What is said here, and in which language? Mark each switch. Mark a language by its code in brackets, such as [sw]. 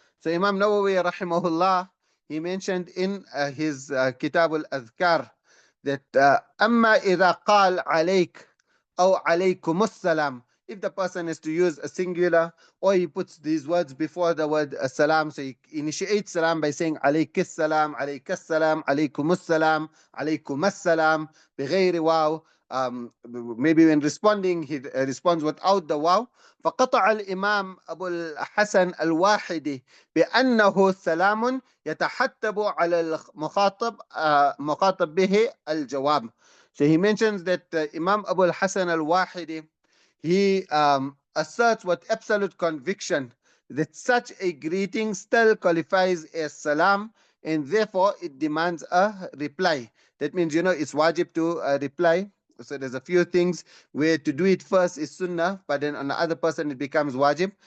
[en] So Imam Nawawi rahimahullah, he mentioned in his Kitab al-Adhkar that [ar] أما إذا قال عليك أو عليكم السلام, [en] if the person is to use a singular or he puts these words before the word salam, so he initiates salam by saying alayki salam, alayka salam, alaykum salam, alaykum salam, [ar] بغير واو. [en] Maybe when responding, he responds without the waw. [ar] فقطع الإمام أبو الحسن الواحدي بأنه سلام يتحتب على المخاطب مخاطب به الجواب. [en] So he mentions that Imam Abu al-Hasan al-Wahidi, he asserts with absolute conviction that such a greeting still qualifies as salam and therefore it demands a reply. That means, it's wajib to reply. So there's a few things where to do it first is sunnah, but then on the other person it becomes wajib.